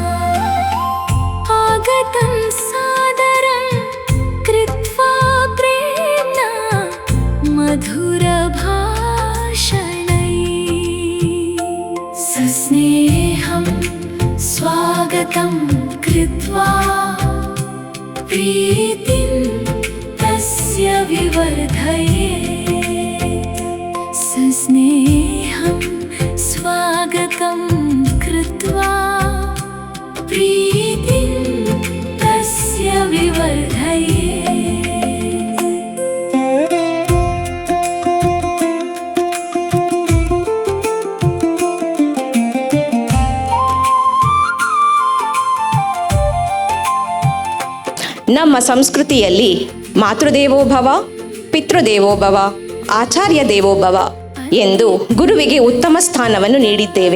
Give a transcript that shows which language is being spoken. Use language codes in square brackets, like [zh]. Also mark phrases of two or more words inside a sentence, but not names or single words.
[sa] आगतं सादरं कृत्वा प्रेम्णा मधुरभाषणैः सस्नेहं स्वागतं कृत्वा प्रीतिं तस्य विवर्धयेत्. सस्नेहं स्वागतं कृत्वा प्रीतिं तस्य विवर्धयेत्. [kn] ನಮ್ಮ ಸಂಸ್ಕೃತಿಯಲ್ಲಿ [sa] मातृदेवोभव, पितृदेवोभव, आचार्य देवोभव [kn] ಎಂದು ಗುರುವಿಗೆ ಉತ್ತಮ ಸ್ಥಾನವನ್ನು ನೀಡಿದ್ದೇವೆ.